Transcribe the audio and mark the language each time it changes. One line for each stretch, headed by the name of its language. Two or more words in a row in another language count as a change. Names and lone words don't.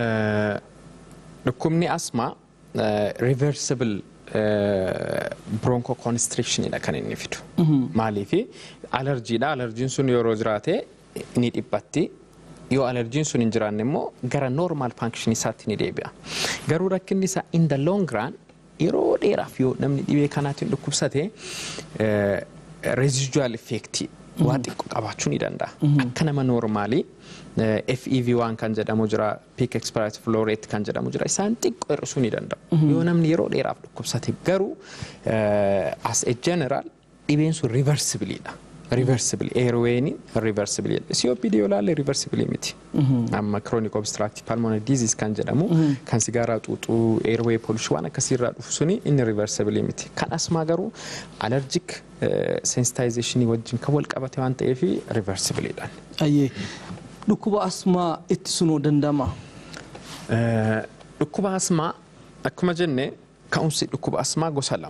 Oromo: Dhukkubni asmaa
English: reversible bronchoconstrictionidha
Oromo: kan inni fidu. Maaliif alerjiidha. Alerjiin sun yeroo jiraate ni dhiphatti. Yoo allergiin sun hin jiraanne immoo gara
English: normal function
Oromo: isaatti ni deebi'a. Garuu rakkinni isaa
English: in the long run
Oromo: yeroo dheeraaf yoo namni dhibee kanaatiin dhukkubsate
English: residual effect
Oromo: waa xiqqoo qabaachuu ni danda'a. Akka nama normaalii FEV1 kan jedhamu jira,
English: peak expiratory flow rate
Oromo: kan jedhamu jira, isaan xiqqoo hir'isuu ni danda'u. Yoo namni yeroo dheeraaf dhukkubsate garuu
English: as a general
Oromo: dhibeen sun reversibleedha.
English: Reversible airway reversible COPD
Oromo: olaale reversible miti amma
English: chronic obstructive pulmonary disease
Oromo: kan jedhamu kan sigara xuuxuu
English: airway pollution
Oromo: waan akkasirraa dhufu suni inni reversible miti kan asmaa garuu
English: allergic sensitization
Oromo: wajjin kan wal qabate waan ta'eef reversible dhaan ayyee dhukkuba asmaa ittisuu danda'ama dhukkuba asmaa akkuma jenne ka'umsi dhukkuba asmaa gosa lama.